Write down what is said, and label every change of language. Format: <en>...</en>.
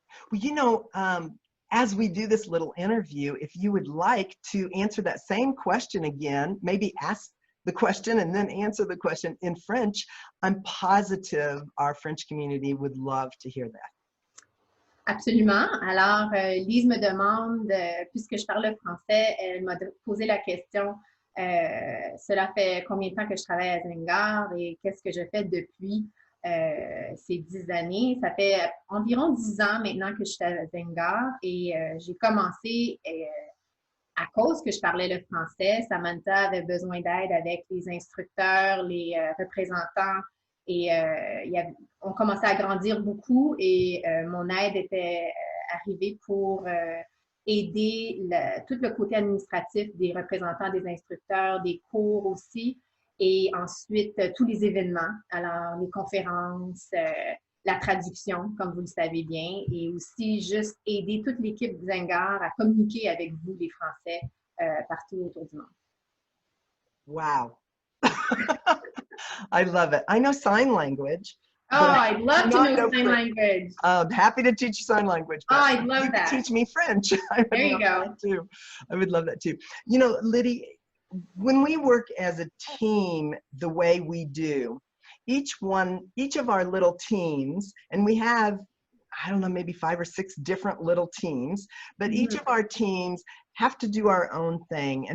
<en>Well, you know, as we do this little interview, if you would like to answer that same question again, maybe ask the question and then answer the question in French, I'm positive our French community would love to hear that.</en> <fr>Absolument. Alors, Lise me demande, puisque je parle français, elle m'a posé la question, cela fait combien de temps que je travaille à Zengar et qu'est-ce que je fais depuis ces 10 années? Ça fait environ 10 ans maintenant que je suis à Zengar et j'ai commencé à cause que je parlais le français. Samantha avait besoin d'aide avec les instructeurs, les représentants. Et on commençait à grandir beaucoup et mon aide était arrivée pour aider tout le côté administratif des représentants, des instructeurs, des cours aussi, et ensuite tous les événements, alors les conférences, la traduction, comme vous le savez bien, et aussi juste aider toute l'équipe de Zengar à communiquer avec vous, les Français, partout autour du monde.</fr> <en>Wow. I love it. I know sign language. Oh, I'd love to know sign language. Happy to teach you sign language. Oh, I'd love that. Teach me French. There you go. Too. I would love that too. You know, Lydie, when we work as a team the way we do, each of our little teams, and we have, I don't know, maybe 5 or 6 different little teams, but each of our teams have to do our own thing.</en>